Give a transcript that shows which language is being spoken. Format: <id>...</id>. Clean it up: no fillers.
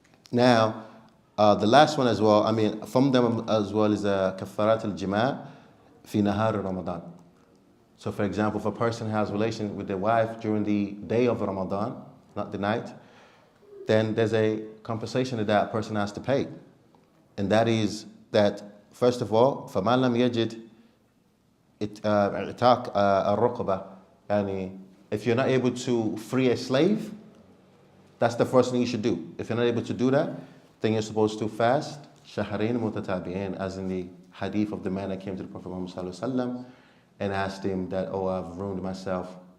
<en>Now, the last one as well. I mean, from them as well is</en> <ar>kafarat al-jima' fi nahar Ramadan.</ar> <en>So, for example, if a person has relation with their wife during the day of Ramadan, not the night, then there's a compensation that person has to pay, and that is that. First of all,</en> <ar>فَمَنْ لَمْ يَجِدْ إِعْتَاقَ الرُّقْبَةِ.</ar> <en>Yani, if you're not able to free a slave, that's the first thing you should do. If you're not able to do that, then you're supposed to fast</en> <ar>شَهْرَيْنِ مُتَتَابِعَيْنِ,</ar> <en>as in the hadith of the man that came to the Prophet Muhammad ﷺ and asked him that, oh, I've ruined myself.</en>